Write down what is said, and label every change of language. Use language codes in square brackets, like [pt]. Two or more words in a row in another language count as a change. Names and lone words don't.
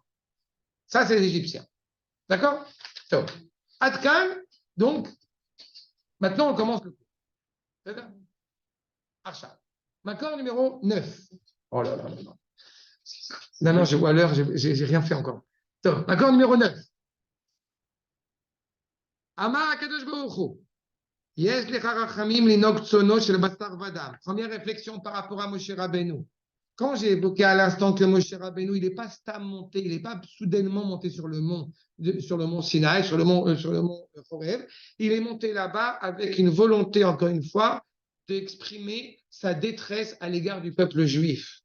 [fr] Ça, c'est les Égyptiens. D'accord? Adkan, donc, maintenant on commence le cours. D'accord? Archa. Makor numéro 9. Oh là là là là. Non, je vois l'heure, j'ai rien fait encore. Makor numéro 9. [he] אמר הקדוש ברוך הוא. יש לך רחמים לינוק צאנו של בשר ודם. [fr] Première réflexion par rapport à Moshe Rabbeinu. Quand j'ai évoqué à l'instant que Moshe Rabbeinu, il n'est pas stam monté, il n'est pas soudainement monté sur le mont Sinaï, sur le mont Horeb, il est monté là-bas avec une volonté, encore une fois, d'exprimer sa détresse à l'égard du peuple juif.